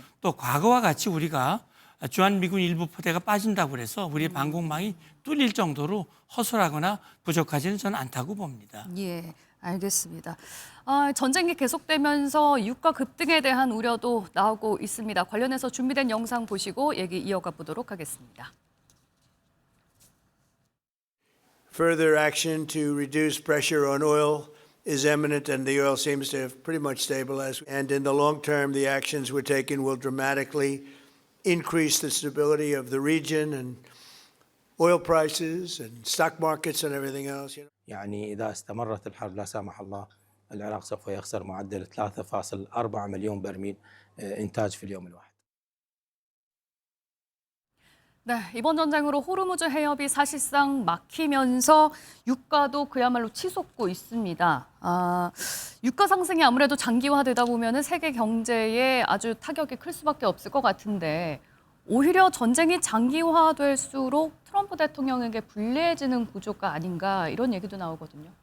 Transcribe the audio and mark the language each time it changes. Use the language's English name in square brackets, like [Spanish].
[Korean] 또 과거와 같이 우리가 주한미군 일부 부대가 빠진다고 해서 우리의 방공망이 뚫릴 정도로 허술하거나 부족하지는 저는 않다고 봅니다. 예, 알겠습니다. 전쟁이 계속되면서 유가 급등에 대한 우려도 나오고 있습니다. 관련해서 준비된 영상 보시고 얘기 이어가 보도록 하겠습니다. [English] Further action to reduce pressure on oil is imminent, and the oil seems to have pretty much stabilized. And in the long term, the actions we're taking will dramatically increase the stability of the region and oil prices and stock markets and everything else. [Arabic] يعني إذا استمرت الحرب لا سمح الله العراق سوف يخسر معدل 3.4 مليون برميل إنتاج في اليوم الواحد. [Korean] 네, 이번 전쟁으로 호르무즈 해협이 사실상 막히면서 유가도 그야말로 치솟고 있습니다. 유가 상승이 아무래도 장기화되다 보면 세계 경제에 아주 타격이 클 수밖에 없을 것 같은데 오히려 전쟁이 장기화될수록 트럼프 대통령에게 불리해지는 구조가 아닌가 이런 얘기도 나오거든요.